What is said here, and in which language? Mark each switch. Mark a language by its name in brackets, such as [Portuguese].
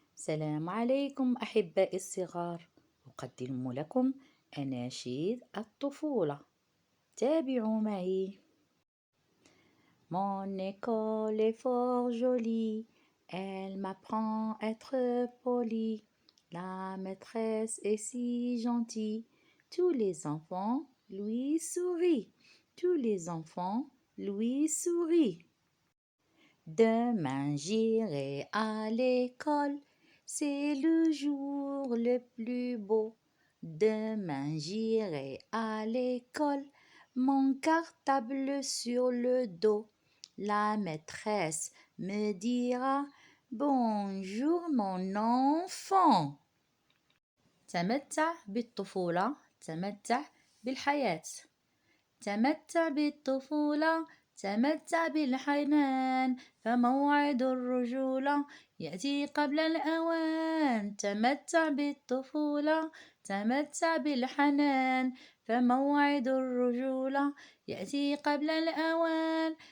[Arabic] السلام عليكم أحبائي الصغار. أقدم لكم أناشيد الطفولة. تابعوا معي. [French] Mon école est fort jolie, elle m'apprend à être polie. La maîtresse est si gentille, tous les enfants lui sourient. Tous les enfants lui sourient. Demain j'irai à l'école, c'est le jour le plus beau. Demain j'irai à l'école, mon cartable sur le dos. La maîtresse me dira bonjour mon enfant. [Arabic] تمتع بالطفولة، تمتع بالحياة. تمتع بالطفولة، تمتع بالحنان، فموعد الرجولة يأتي قبل الأوان. تمتع بالطفولة، تمتع بالحنان، فموعد الرجولة يأتي قبل الأوان.